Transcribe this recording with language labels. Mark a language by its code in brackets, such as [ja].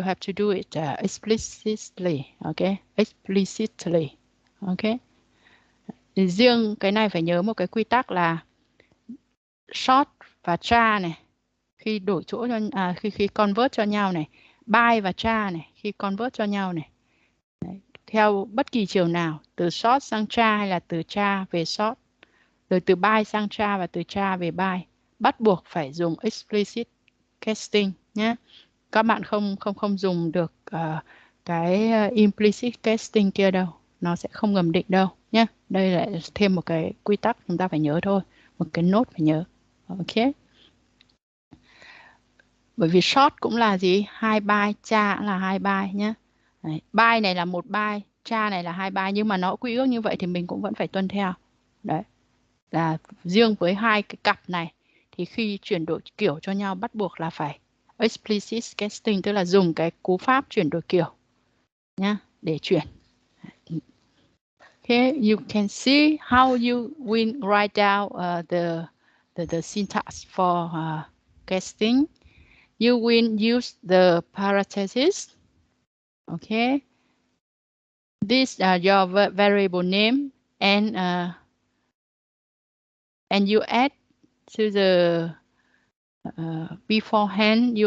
[en] You have to do it explicitly. Okay, explicitly. Okay. [vi] Riêng cái này phải nhớ một cái quy tắc là short và tra này khi đổi chỗ cho khi convert cho nhau này, byte và tra này khi convert cho nhau này. Đấy, theo bất kỳ chiều nào, từ short sang tra hay là từ tra về short, rồi từ byte sang tra và từ tra về byte, bắt buộc phải dùng explicit casting nhé. Các bạn không dùng được cái implicit casting kia đâu, nó sẽ không ngầm định đâu nhé. Đây là thêm một cái quy tắc chúng ta phải nhớ thôi, một cái nốt phải nhớ. Ok. Bởi vì short cũng là gì? 2 byte, tra cũng là 2 byte nhé. Đấy, byte này là 1 byte, tra này là 2 byte, nhưng mà nó quy ước như vậy thì mình cũng vẫn phải tuân theo. Đấy. Là riêng với hai cái cặp này thì khi chuyển đổi kiểu cho nhau bắt buộc là phải explicit casting, tức là dùng cái cú pháp chuyển đổi kiểu nhá để chuyển. [en] Okay, you can see how you will write down the syntax for casting. You will use the parentheses. Okay, these are your variable name, and you add to the beforehand.